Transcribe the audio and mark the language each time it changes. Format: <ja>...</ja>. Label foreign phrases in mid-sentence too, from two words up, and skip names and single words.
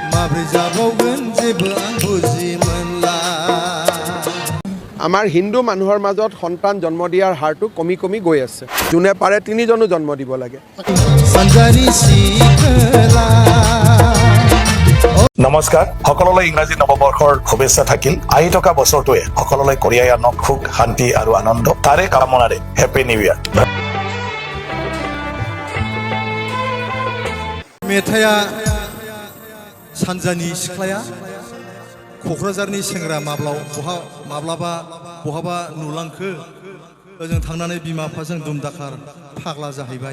<brx>माब्रै जाबावगोन जेबो आं बुजि मोनला।</brx> <as>আমাৰ হিন্দু মানুহৰ মাজত সন্তান জন্ম দিয়াৰ হাৰটো কমি কমি গৈ আছে। যোনে পাৰে তিনিজনো জন্ম দিব লাগে। সঞ্জাৰী শিখলা। নমস্কাৰ, সকলোলৈ ইংৰাজী নৱবৰ্ষৰ শুভেচ্ছা থাকিল। আহি থকা বছৰটোৱে সকলোলৈ কঢ়িয়াই আনক সুখ, শান্তি আৰু আনন্দ। তাৰে কামনাৰে</as> <en>happy new year.</en> <brx>मेथाइया सानजानि सिख्लाया क'क्राझारनि सेंग्रा माब्लाबा बहाबा नुलांखो ओजों थांनानै बिमा बिफाजों दुमदाखार फाग्ला जाहैबाय।</brx>